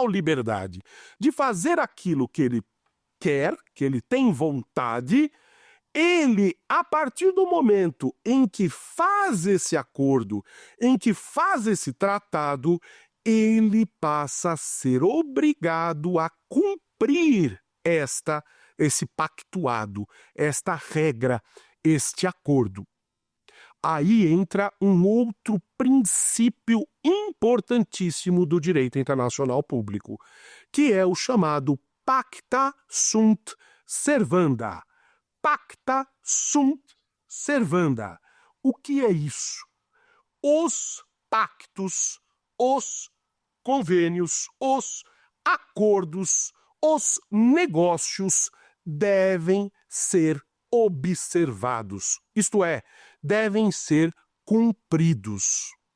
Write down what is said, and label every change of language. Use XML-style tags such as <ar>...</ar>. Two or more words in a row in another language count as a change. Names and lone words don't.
<pt>liberdade, de fazer aquilo que ele quer, que ele tem vontade, ele, a partir do momento em que faz esse acordo, em que faz esse tratado, ele passa a ser obrigado a cumprir esse pactuado, esta regra, este acordo. Aí entra um outro princípio importantíssimo do direito internacional público, que é o chamado</pt> <la>pacta sunt servanda. Pacta sunt servanda.</la> <pt>O que é isso? Os pactos, os convênios, os acordos, os negócios devem ser observados, isto é, devem ser cumpridos.</pt>